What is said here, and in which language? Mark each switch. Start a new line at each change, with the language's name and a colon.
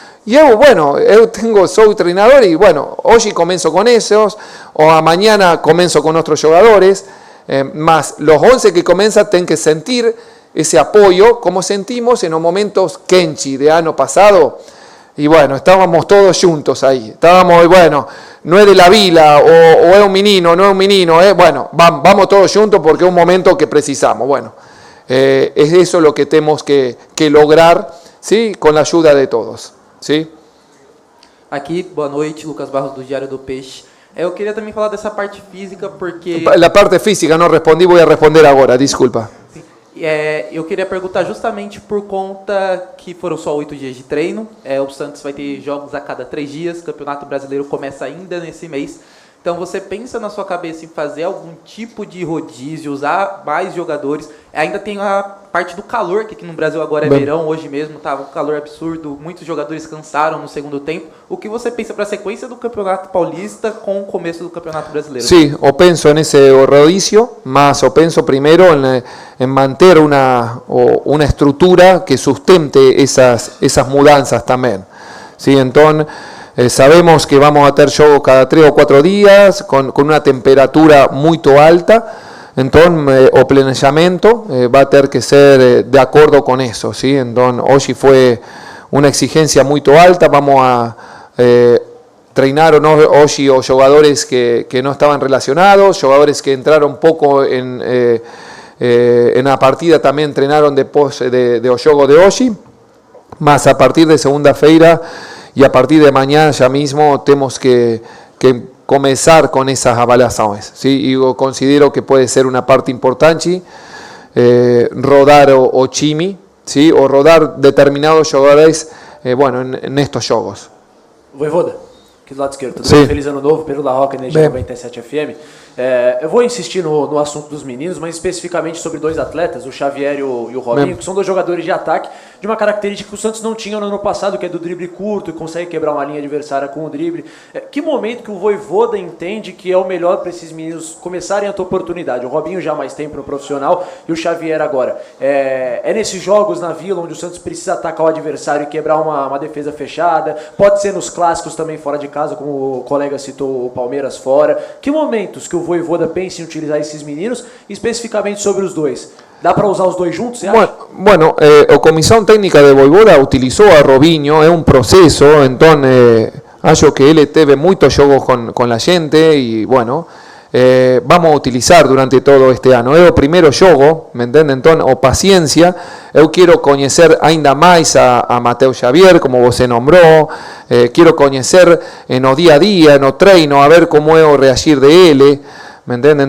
Spanish: Y yo soy entrenador y hoy comienzo con esos, o a mañana comienzo con otros jugadores, más los 11 que comienzan tienen que sentir ese apoyo, como sentimos en los momentos Kenchi de año pasado, y estábamos todos juntos ahí, estábamos, no es de la Vila, o es un menino, no es un menino, vamos todos juntos porque es un momento que precisamos, es eso lo que tenemos que lograr, ¿sí? Con la ayuda de todos. Sim.
Portuguese: Aqui, boa noite, Lucas Barros do Diário do Peixe. Eu queria também falar dessa parte física, porque... La parte física não respondi, vou responder agora, desculpa. Eu queria perguntar justamente por conta que foram só 8 dias de treino, o Santos vai ter jogos a cada 3 dias, o Campeonato Brasileiro começa ainda nesse mês. Então você pensa na sua cabeça em fazer algum tipo de rodízio, usar mais jogadores? Ainda tem a parte do calor, que aqui no Brasil agora é verão, hoje mesmo estava um calor absurdo, muitos jogadores cansaram no segundo tempo. O que você pensa para a sequência do Campeonato Paulista com o começo do Campeonato Brasileiro? Sí, o penso nesse rodízio, mas o penso primeiro em manter uma estrutura que sustente essas mudanças também. Sí, então...
Spanish: sabemos que vamos a tener juegos cada 3 o 4 días con una temperatura muy alta, entonces el planeamiento va a tener que ser de acuerdo con eso, ¿sí? Entonces hoy fue una exigencia muy alta, vamos a treinar hoy los jugadores que no estaban relacionados, jugadores que entraron poco en la partida también entrenaron después de los juegos de hoy, más a partir de segunda-feira y a partir de mañana ya mismo tenemos que comenzar con esas avaliaciones, ¿sí? Y yo considero que puede ser una parte importante rodar o chimi, ¿sí? O rodar determinados jugadores en estos juegos.
Portuguese: Voivoda, aqui do lado esquerdo, tudo Sim. bem? Feliz ano novo, Pedro La Roca, Energia 97 FM. Eu vou insistir no assunto dos meninos, mas especificamente sobre 2 atletas, o Xavier e o Robinho, que são 2 jogadores de ataque, de uma característica que o Santos não tinha no ano passado, que é do drible curto e consegue quebrar uma linha adversária com o drible. Que momento que o Voivoda entende que é o melhor para esses meninos começarem a ter oportunidade? O Robinho já há mais tempo no profissional e o Xavier agora. É nesses jogos na Vila onde o Santos precisa atacar o adversário e quebrar uma defesa fechada? Pode ser nos clássicos também fora de casa, como o colega citou o Palmeiras fora. Que momentos que o Voivoda pensa em utilizar esses meninos, especificamente sobre os 2? Dá para usar os 2 juntos, você acha?
Spanish: Bueno, a comisión técnica de Voivoda utilizó a Robinho, es un proceso, entonces acho que él teve muchos juegos con la gente y vamos a utilizar durante todo este año. Es el primer juego, ¿me entienden? Entonces, o paciencia, yo quiero conocer ainda más a Mateo Xavier, como você nombró, quiero conocer en el día a día, en el treino, a ver cómo es el reagir de él, ¿me entienden?